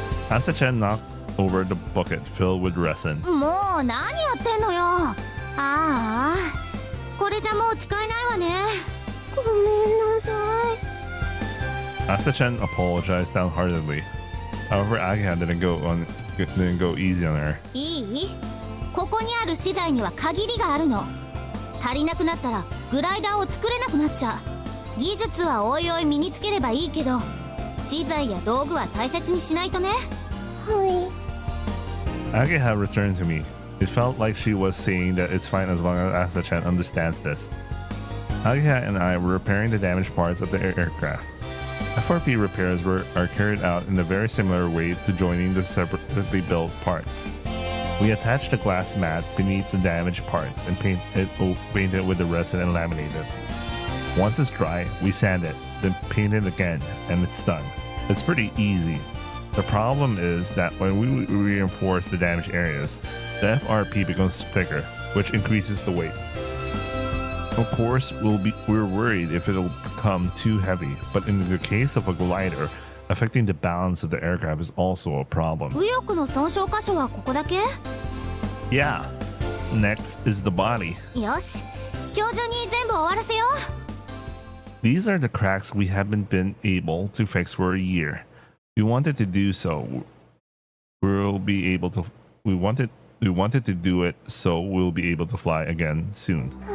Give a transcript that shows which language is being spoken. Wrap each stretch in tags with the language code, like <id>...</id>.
<en>Asa-chan knocked over the bucket filled with resin.</en> <ja>もう何やってんのよ。ああ、これじゃもう使えないわね。ごめんなさい。</ja> <en>Asa-chan apologized downheartedly. However, Agaya didn't go easy on her.</en> <ja>いい？ここにある資材には限りがあるの。足りなくなったらグライダーを作れなくなっちゃう。技術はおいおい身につければいいけど、資材や道具は大切にしないとね。はい。</ja> <en>Agaya returned to me. It felt like she was saying that it's fine as long as Asa-chan understands this. Agaya and I were repairing the damaged parts of the aircraft. FRP repairs are carried out in a very similar way to joining the separately built parts. We attach the glass mat beneath the damaged parts and paint it with the resin and laminate it. Once it's dry, we sand it, then paint it again, and it's done. It's pretty easy. The problem is that when we reinforce the damaged areas, the FRP becomes thicker, which increases the weight. Of course, we're worried if it'll become too heavy, but in the case of a glider, affecting the balance of the aircraft is also a problem.</en> <ja>右翼の損傷箇所はここだけ？</ja> <en>Yeah. Next is the body.</en> <ja>よし、今日中に全部終わらせよう。</ja> <en>These are the cracks we haven't been able to fix for a year. We wanted to do so. We'll be able to. We wanted to do it so we'll be able to fly again soon.</en>